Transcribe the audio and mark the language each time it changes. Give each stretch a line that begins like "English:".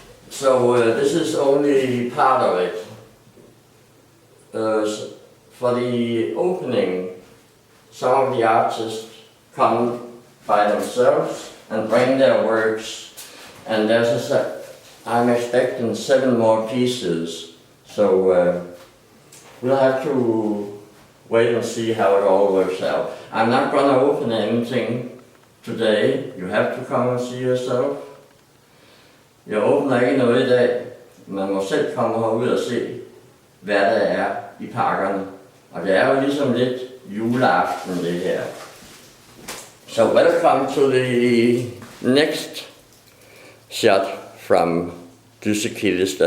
English: So this is only part of it. For the opening, some of the artists come by themselves and bring their works, and I'm expecting 7 more pieces, so we'll have to wait and see how it all works out. I'm not going to open anything today. You have to come and see yourself.
Danish: Jeg åbner ikke noget i dag. Man må selv komme herud og se, hvad der er i pakkerne. Og det er jo ligesom lidt juleaften, det her.
English: So welcome to the next shot from Dyssekilde station.